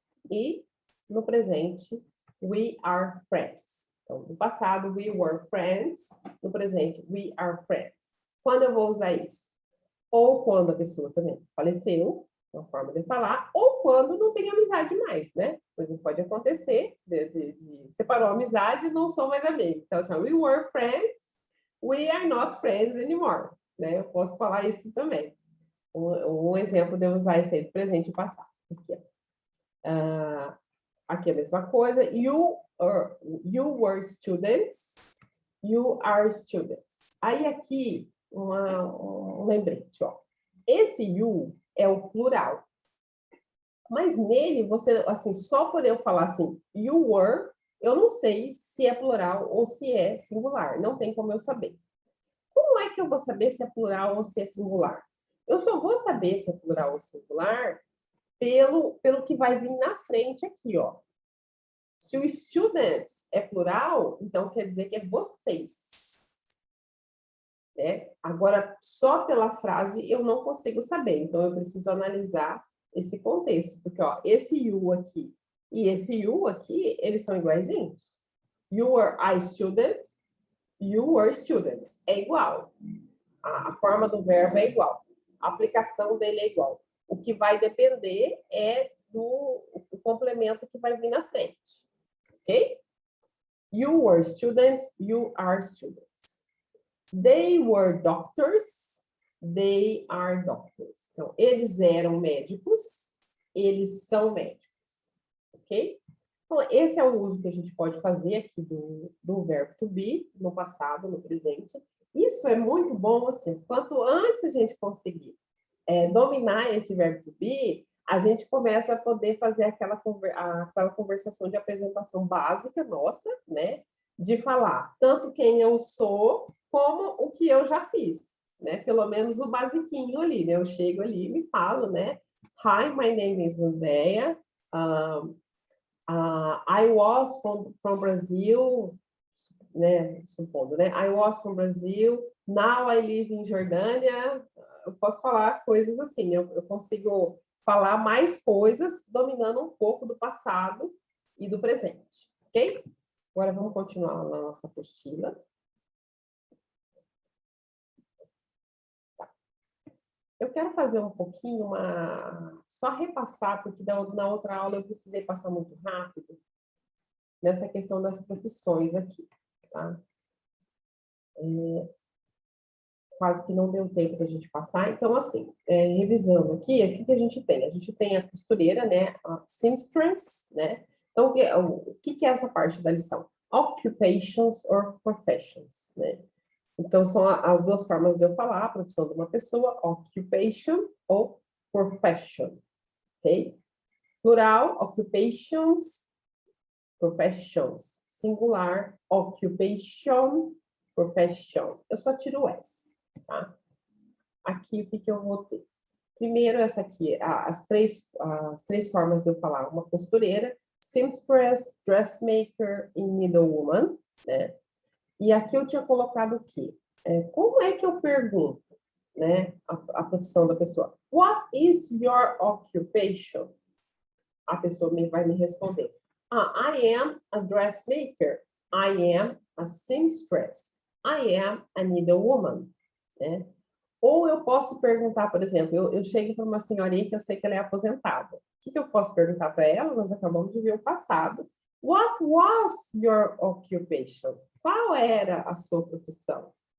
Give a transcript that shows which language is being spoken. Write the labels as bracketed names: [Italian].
[Portuguese] E, no presente, [English] we are friends. [Portuguese] Então, no passado, [English] we were friends. [Portuguese] No presente, [English] we are friends. [Portuguese] Quando eu vou usar isso? Ou quando a pessoa também faleceu, uma forma de falar, ou quando não tem amizade mais, né? Pode acontecer, separou a amizade e não sou mais amigo. Então, assim, [English] we were friends, we are not friends anymore, né? [Portuguese] Eu posso falar isso também. Um exemplo de eu usar esse aí, presente e passado. Aqui, aqui a mesma coisa. [English] You were students, you are students. [Portuguese] Aí aqui, um lembrete, ó. Esse you é o plural. Mas nele, você, assim, só por eu falar assim, [English] you were, [Portuguese] eu não sei se é plural ou se é singular. Não tem como eu saber. Como é que eu vou saber se é plural ou se é singular? Eu só vou saber se é plural ou singular pelo que vai vir na frente aqui, ó. Se o students é plural, então quer dizer que é vocês. Né? Agora, só pela frase eu não consigo saber. Então, eu preciso analisar esse contexto. Porque, ó, esse you aqui e esse you aqui, eles são iguaizinhos. [English] You were a student, you were students. [Portuguese] É igual. A forma do verbo é igual. A aplicação dele é igual. O que vai depender é do complemento que vai vir na frente. Ok? [English] You were students, you are students. They were doctors, they are doctors. [Portuguese] Então, eles eram médicos, eles são médicos. Ok? Então, esse é o uso que a gente pode fazer aqui do verbo to be, no passado, no presente. Isso é muito bom, assim, quanto antes a gente conseguir dominar esse verbo to be, a gente começa a poder fazer aquela conversação de apresentação básica nossa, né? De falar tanto quem eu sou, como o que eu já fiz, né? Pelo menos o basiquinho ali, né? Eu chego ali e me falo, né? [English] Hi, my name is Andrea. I was from Brazil, [Portuguese] né, supondo, né? [English] I was from Brazil, now I live in Jordânia. [Portuguese] Eu posso falar coisas assim, eu consigo falar mais coisas dominando um pouco do passado e do presente, ok? Agora vamos continuar na nossa apostila. Eu quero fazer um pouquinho, só repassar, porque na outra aula eu precisei passar muito rápido, nessa questão das profissões aqui, tá? Quase que não deu tempo da gente passar. Então, assim, revisando aqui, o que a gente tem? A gente tem a costureira, né? A seamstress, né? Então, o que é essa parte da lição? [English] Occupations or professions, [Portuguese] né? Então, são as duas formas de eu falar, a profissão de uma pessoa, occupation ou profession, ok? Plural, occupations, professions. Singular, occupation, profession. Eu só tiro o S, tá? Aqui, o que eu vou ter? Primeiro, essa aqui, as três formas de eu falar. Uma costureira, seamstress, dressmaker e needlewoman, né? E aqui eu tinha colocado o quê? Como é que eu pergunto, né, a profissão da pessoa? [English] What is your occupation? [Portuguese] A pessoa vai me responder. [English] I am a dressmaker. I am a seamstress. I am a needlewoman. Né? [Portuguese] Ou eu posso perguntar, por exemplo, eu chego para uma senhorinha que eu sei que ela é aposentada. O que eu posso perguntar para ela? Nós acabamos de ver o passado. [English] What was your occupation? [Portuguese] Qual era a sua profissão?